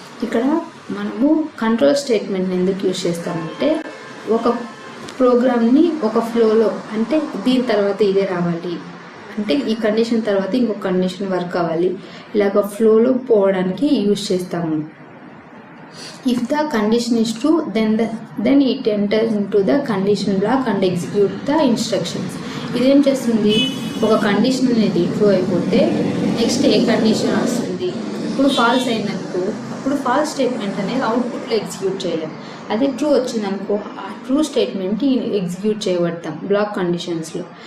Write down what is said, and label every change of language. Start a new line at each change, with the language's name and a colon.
Telugu: ఇక్కడ మనము కంట్రోల్ స్టేట్మెంట్ని ఎందుకు యూజ్ చేస్తామంటే ఒక ప్రోగ్రామ్ని ఒక ఫ్లోలో, అంటే దీని తర్వాత ఇదే రావాలి, అంటే ఈ కండిషన్ తర్వాత ఇంకొక కండిషన్ వర్క్ అవ్వాలి, ఇలాగ ఫ్లోలో పోవడానికి యూజ్ చేస్తాము.
English: If the condition is true, then it enters into the condition block and execute the instructions.
Telugu: ఇదేం చేస్తుంది, ఒక కండిషన్ అనేది ట్రూ అయిపోతే నెక్స్ట్ ఏ కండిషన్ వస్తుంది. ఇప్పుడు ఫాల్స్ అయిందనుకో అప్పుడు ఫాల్స్ స్టేట్మెంట్ అనేది అవుట్పుట్లో ఎగ్జిక్యూట్ చేయలేము. అదే ట్రూ వచ్చిందనుకో ఆ ట్రూ స్టేట్మెంట్ ఎగ్జిక్యూట్ చేయబడతాం బ్లాక్ కండిషన్స్లో.